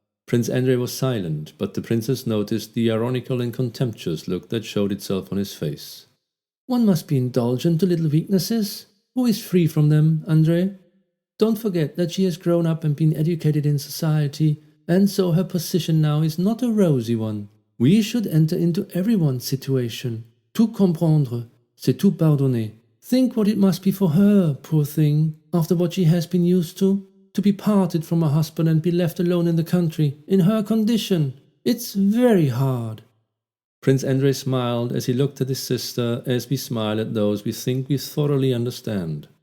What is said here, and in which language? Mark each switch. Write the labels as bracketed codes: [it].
[en] Prince Andrei was silent, but the princess noticed the ironical and contemptuous look that showed itself on his face. "One must be indulgent to little weaknesses. Who is free from them, André? Don't forget that she has grown up and been educated in society, and so her position now is not a rosy one. We should enter into everyone's situation. [fr] Tout comprendre, c'est tout pardonner. [en] Think what it must be for her, poor thing, after what she has been used to be parted from her husband and be left alone in the country, in her condition. It's very hard." Prince Andrei smiled as he looked at his sister, as we smile at those we think we thoroughly understand.